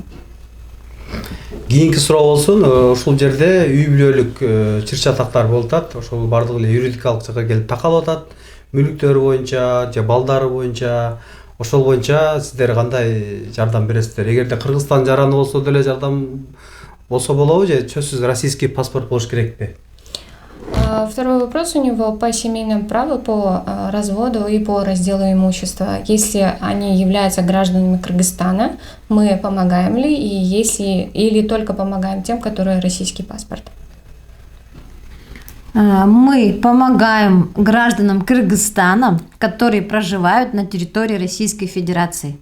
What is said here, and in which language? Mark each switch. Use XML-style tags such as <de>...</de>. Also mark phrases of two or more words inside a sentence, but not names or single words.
<ky>Кийинки суроо болсун, ушул жерде үй бүлөлүк чыр-чатактар болуп атат. Ошол бардыгы эле юридикалык жакка келип такалып атат. Мүлүктөр боюнча же балдары боюнча, ошол боюнча сиздер кандай жардам бересиздер? Эгерде Кыргызстан жараны болсо деле жардам болсо болобу же сөзсүз</ky> <ru>российский паспорт</ru> <ky>болуш керекпи?</ky> <ru>Второй вопрос у него по семейному праву, по разводу и по разделу имущества. Если они являются гражданами Кыргызстана, мы помогаем ли, и если или только помогаем тем, которые российский паспорт? Мы помогаем гражданам Кыргызстана, которые проживают на территории Российской Федерации.</ru>